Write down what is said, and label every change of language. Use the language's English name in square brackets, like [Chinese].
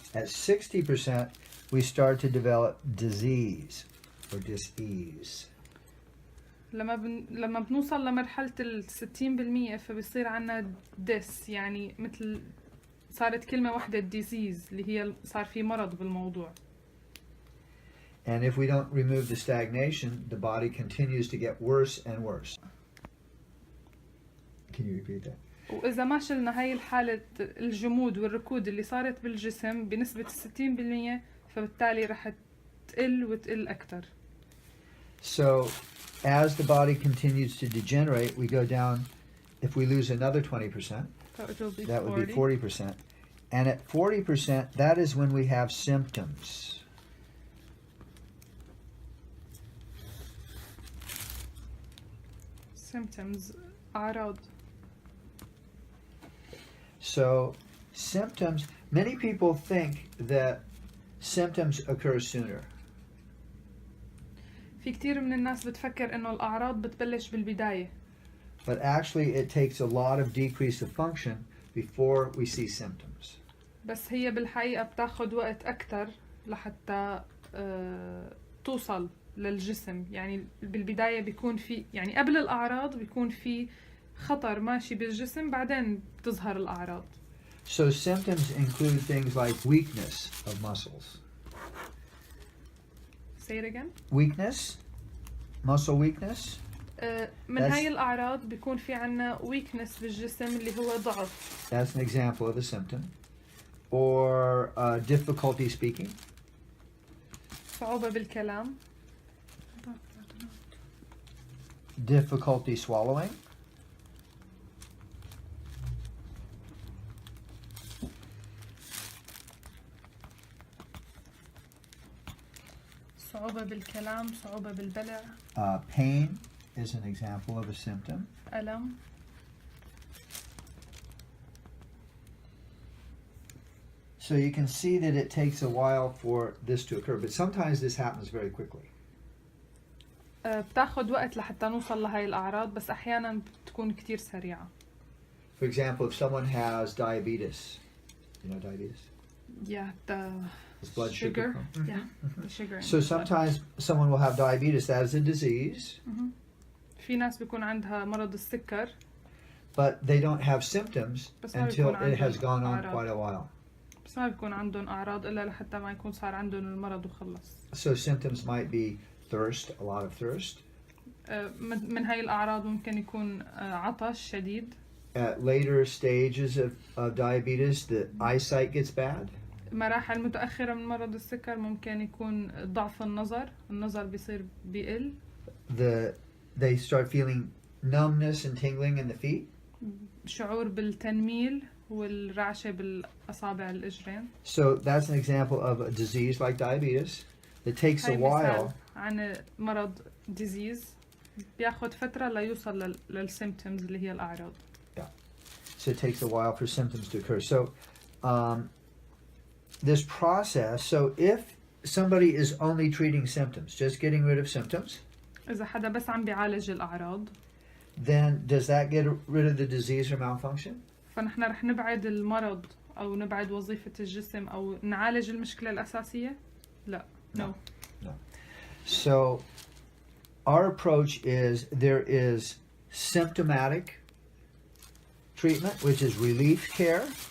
[English] At 60%, we start to develop disease or dis-ease. [Arabic] لما بنوصل لمرحلة 60% فبيصير عنا يعني مثل صارت كلمة واحدة disease اللي هي صار في مرض بالموضوع. [English] And if we don't remove the stagnation, the body continues to get worse and worse. Can you repeat that? [Arabic] وإذا ما شلنا هاي الحالة الجمود والركود اللي صارت بالجسم بنسبة 60%، فبالتالي رح تقل وتقل أكتر. [English] So as the body continues to degenerate, we go down, if we lose another 20%, So it will be that would be 40. 40%. And at 40%, that is when we have symptoms. Symptoms أعراض. So symptoms, many people think that symptoms occur sooner. [Arabic] في كتير من الناس بتفكر إنه الأعراض بتبلش بالبداية. [English] But actually it takes a lot of decrease of function before we see symptoms. [Arabic] بس هي بالحقيقة بتاخد وقت أكتر لحتى توصل للجسم. يعني بالبداية بيكون في، يعني قبل الأعراض بيكون في خطر ماشي بالجسم، بعدين بتظهر الأعراض. [English] So symptoms include things like weakness of muscles. Say it again. Weakness, muscle weakness. [Arabic] من هاي الأعراض بيكون في عنا weakness بالجسم اللي هو ضعف. [English] That's an example of a symptom. Or difficulty speaking. [Arabic] صعوبة بالكلام. [English] Difficulty swallowing. [Arabic] صعوبة بالكلام، صعوبة بالبلع. [English] Pain is an example of a symptom. [Arabic] ألم. [English] So you can see that it takes a while for this to occur, but sometimes this happens very quickly. [Arabic] بتاخد وقت لحتى نوصل لهاي الأعراض، بس أحيانا بتكون كتير سريعة. [English] For example, if someone has diabetes, you know diabetes? Yeah, the It's blood sugar. sugar. Yeah, the sugar. So sometimes someone will have diabetes, that is a disease, [Arabic] في ناس بيكون عندها مرض السكر [English] but they don't have symptoms [Arabic] بس ما [English] until [Arabic] بيكون [English] it has gone on [Arabic] أعراض. [English] quite a while. [Arabic] بس ما بيكون عندهم أعراض إلا لحتى ما يكون صار عندهم المرض وخلص. [English] So symptoms might be thirst, a lot of thirst. [Arabic] من هاي الأعراض ممكن يكون عطش شديد. [English] At later stages of diabetes, the eyesight gets bad. [Arabic] مراحل متأخرة من مرض السكر ممكن يكون ضعف النظر بيصير بيقل. [English] They start feeling numbness and tingling in the feet. [Arabic] شعور بالتنميل والرعشة بالأصابع الإجرين. [English] So that's an example of a disease like diabetes that takes a [Arabic] هاي [English] while. [Arabic] مثال عن مرض disease بياخد فترة ليوصل للsymptoms اللي هي الأعراض. [English] So it takes a while for symptoms to occur. So this process, so if somebody is only treating symptoms, just getting rid of symptoms, [Arabic] إذا حدا بس عم بيعالج الأعراض [English] then does that get rid of the disease or malfunction? [Arabic] فنحن رح نبعد المرض أو نبعد وظيفة الجسم أو نعالج المشكلة الأساسية؟ لا. [English] No. So our approach is there is symptomatic treatment, which is relief care.